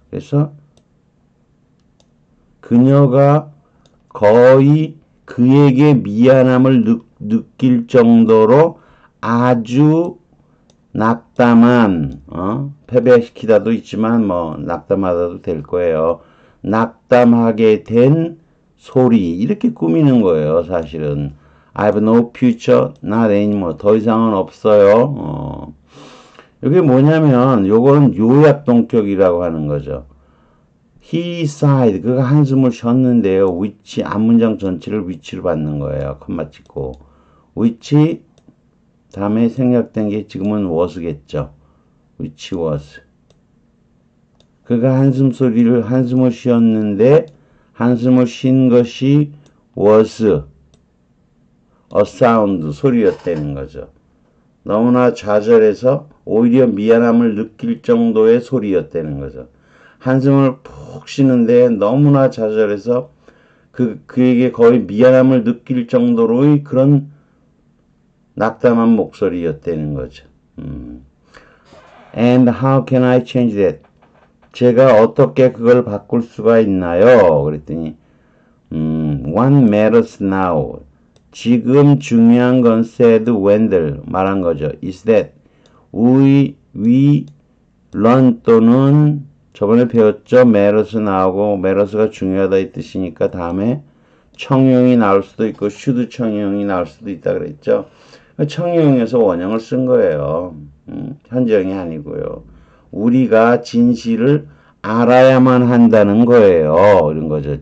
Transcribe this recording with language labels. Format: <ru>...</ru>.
<ko>그래서 그녀가 거의 그에게 미안함을 느낄 정도로 아주 낙담한, 패배시키다도 있지만, 낙담하다도 될 거예요. 낙담하게 된 소리. 이렇게 꾸미는 거예요, 사실은.</ko> <en>I have no future, not anymore.</en> <ko>더 이상은 없어요. 이게 뭐냐면, 요거는 요약동격이라고 하는 거죠.</ko> <en>He sighed.</en> <ko>그가 한숨을 쉬었는데요. which, 앞문장 전체를 which로 받는 거예요. 컴마 찍고. which, 다음에 생략된 게 지금은 was겠죠.</ko> <en>which was.</en> <ko>그가 한숨을 쉬었는데 한숨을 쉰 것이</ko> <en>was a sound,</en> <ko>소리였다는 거죠. 너무나 좌절해서 오히려 미안함을 느낄 정도의 소리였다는 거죠. 한숨을 푹 쉬는데 너무나 좌절해서 그에게 거의 미안함을 느낄 정도로의 그런 낙담한 목소리였다는 거죠.</ko> <en>And how can I change that?</en> <ko>제가 어떻게 그걸 바꿀 수가 있나요? 그랬더니</ko> <en>What matters now?</en> <ko>지금 중요한 건</ko> <en>said Wendell</en> <ko>말한 거죠.</ko> <en>Is that we learn</en> <ko>또는 저번에 배웠죠. matters 나오고 matters가 중요하다 이 뜻이니까 다음에 청용이 나올 수도 있고 should 청용이 나올 수도 있다 그랬죠. 청용에서 원형을 쓴 거예요. 현재형이 아니고요. 우리가 진실을 알아야만 한다는 거예요. 이런 거죠.</ko>